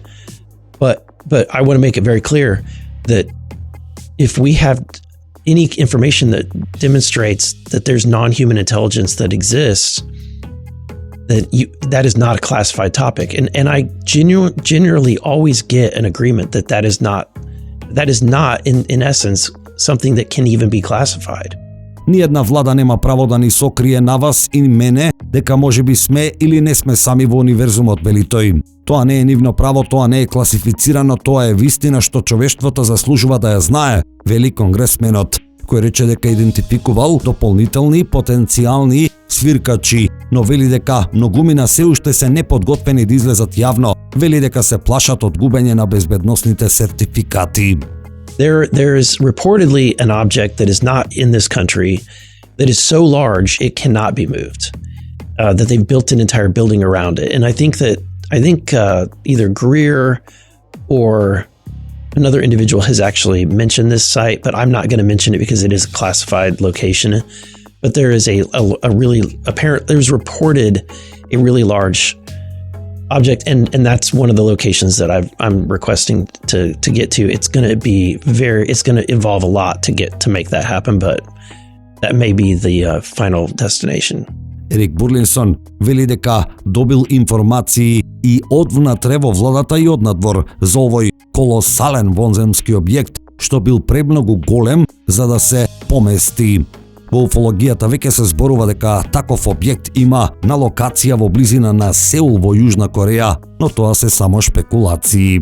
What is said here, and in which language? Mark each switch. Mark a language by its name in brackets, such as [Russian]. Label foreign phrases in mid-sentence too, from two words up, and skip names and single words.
[English] But I want to make it very clear that if we have any information that demonstrates that there's non-human intelligence that exists, then that is not a classified topic. And I generally always get an agreement that is not in essence something that can even be classified. [Macedonian] Ниедна влада нема право да ни сокрие на вас и мене дека можеби сме или не сме сами во универзумот, вели тој. Тоа не е нивно право, тоа не е класифицирано, тоа е вистина што човештвото заслужува да ја знае, вели конгресменот, кој рече дека идентификувал дополнителни потенцијални свиркачи, но вели дека многумина се уште се неподготвени да излезат јавно, вели дека се плашат од губење на безбедносните сертификати. [English] There is reportedly an object that is not in this country that is so large it cannot be moved. that they've built an entire building around it. And I think either Greer or another individual has actually mentioned this site, but I'm not going to mention it because it is a classified location. But there is a really apparent, there's reported a really large object, and that's one of the locations that I'm requesting to get to. It's going to involve a lot to make that happen, but that may be the final destination. [Macedonian] Ерик Бурлинсон вели дека добил информации и од внатре во владата и од надвор за овој колосален вонземски објект што бил премногу голем за да се помести. Во уфологијата веќе се зборува дека таков објект има на локација во близина на Сеул во Јужна Кореја, но тоа се само шпекулации.